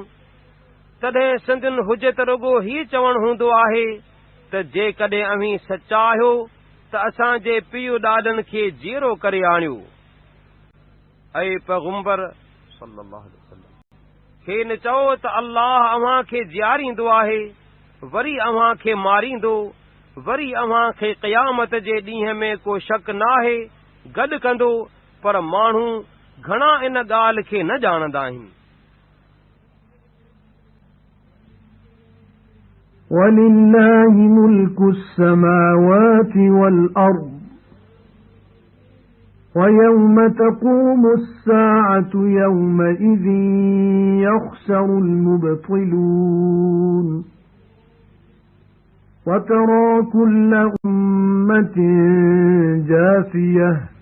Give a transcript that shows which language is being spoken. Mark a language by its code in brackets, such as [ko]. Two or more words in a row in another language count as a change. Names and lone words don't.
[sd] तॾहिं सिंधियुनि हुजे त रुगो हीउ चवणु हूंदो आहे त जेकॾहिं अव्हीं सचा आहियो त असांजे पीउ ॾाॾनि खे जीरो करे आणियो ऐं पैगंबर [ar] صلى الله عليه وسلم [sd] खेनि चओ त अल्लाह अव्हां खे जीआरींदो आहे वरी अव्हां खे मारींदो वरी अव्हां खे क़यामत जे ॾींहं में को शक नाहे गॾु कंदो पर माण्हू घणा इन ॻाल्हि खे न ॼाणंदा आहिनि [ar] وَلِلَّهِ مُلْكُ السَّمَاوَاتِ وَالْأَرْضِ وَيَوْمَ تَقُومُ السَّاعَةُ يَوْمَئِذٍ يَخْسَرُ الْمُبْطِلُونَ وَتَرَى كُلَّ أُمَّةٍ جَاثِيَةً